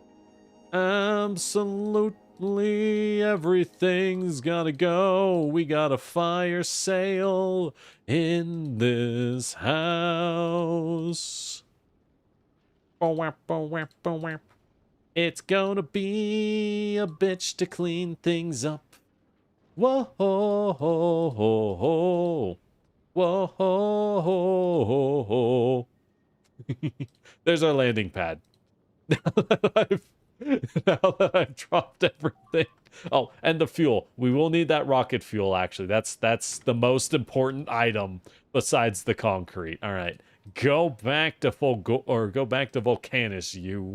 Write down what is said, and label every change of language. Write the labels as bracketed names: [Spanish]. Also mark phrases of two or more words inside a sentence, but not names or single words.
[English] Absolutely everything's gotta go. We got a fire sale in this house. It's gonna be a bitch to clean things up. Whoa, ho, ho, ho, ho. Whoa, ho, ho, ho, ho. There's our landing pad. Now that I've dropped everything. Oh, and the fuel. We will need that rocket fuel, actually. That's the most important item besides the concrete. All right. Go back to go back to Volcanus, you.